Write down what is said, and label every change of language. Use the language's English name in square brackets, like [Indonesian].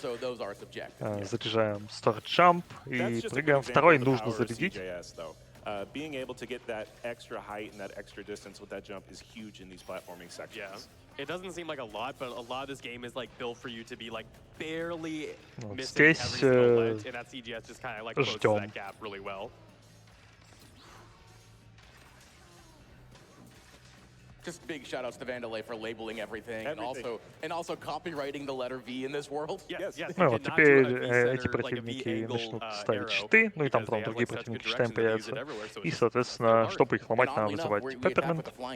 [Russian] Заряжаем Storage Jump и прыгаем. Второй нужно зарядить. [English] Being able to get that extra height and that extra distance with that jump is huge in these platforming sections. Yeah. It doesn't seem like a lot, but a lot of this game is like built for you to be like barely missing [Russian] здесь [English] every single ledge, and that CGS just kind of like closes that gap really well. Just big shout outs to Vandalay for labeling everything. And also copyrighting the letter V in this world. Yes. [Russian] Ну вот теперь эти противники начнут ставить щиты, ну и там потом другие противники щитами появятся. И, соответственно, чтобы их ломать, надо вызывать Peppermint.